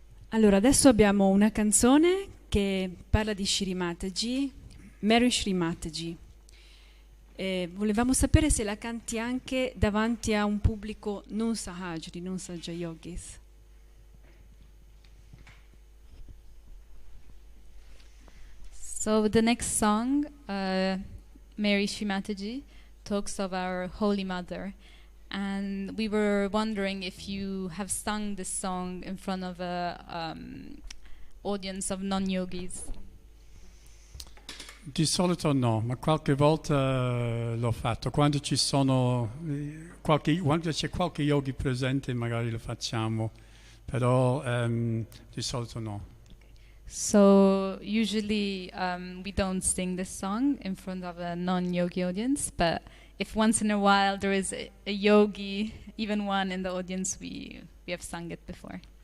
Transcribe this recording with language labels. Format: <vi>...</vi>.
<it>Allora, adesso abbiamo una canzone che parla di Shri Mataji, Mary Shri Mataji. Volevamo sapere se la canti anche davanti a un pubblico non sahajri, non sahaja yogis.</it> <en>So the next song, Mary Shri Mataji, talks of our Holy Mother. And we were wondering if you have sung this song in front of a audience of non-yogis.</en> <it>Di solito no, ma qualche volta l'ho fatto. Quando ci sono quando c'è qualche yogi presente magari lo facciamo, però di solito no.</it> <en>So usually we don't sing this song in front of a non-yogi audience, but if once in a while there is a yogi, even one in the audience, we have sung it before.</en>